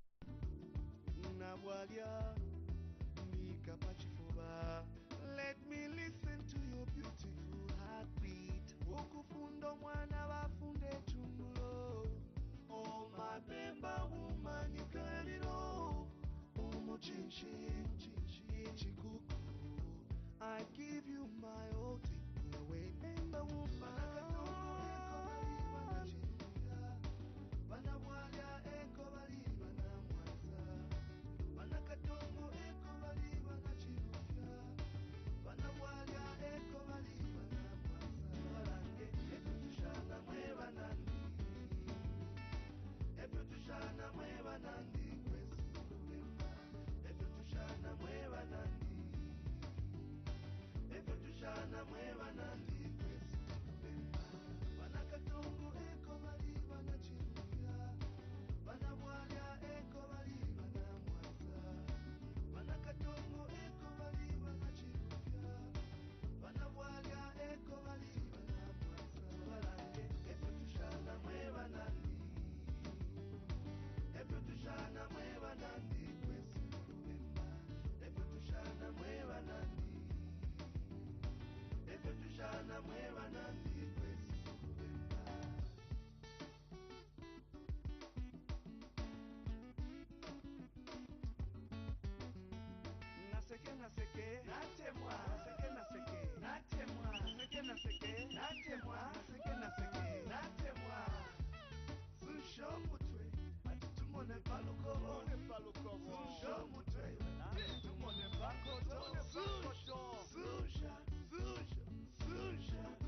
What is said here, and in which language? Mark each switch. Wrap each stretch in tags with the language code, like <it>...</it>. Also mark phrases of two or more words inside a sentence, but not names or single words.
<en>Nabwalia,</en> <bem>Mika Pachifuba,</bem> <en>let me listen to your beautiful heartbeat.</en> <bem>Okufundo mwana wafunde tumulo.</bem> <en>Oh my Bemba woman, you got it all.</en> <bem>Umo chinchin, chinchin, chikuku.</bem> <en>I give you my all, take me away, Bemba woman.</en> <bem>Banabwalya eko bali banamwaza banakatongo eko bali banachirufya banabwalya eko bali banamwaza balange ebyo tushana mwe banandi ebyo tushana mwe banandi kwesi kulema ebyo tushana mwe banandi ebyo tushana mwe banandi kwesi kulema banakatongo eko bali banachirufya banabwalya eko bali banamwaza banakatongo eko bali banachirufya banabwalya eko bali banamwaza balange ebyo tushana mwe banandi ebyo tushana mwe banandi kwesi kulema ebyo tushana mwe banandi ebyo tushana mwe banandi kwesi kulema naseke naseke natemwa naseke naseke natemwa naseke naseke natemwa naseke naseke natemwa susho mutwe atutumone palukobo susho mutwe atutumone pakoto susha susha susha</bem>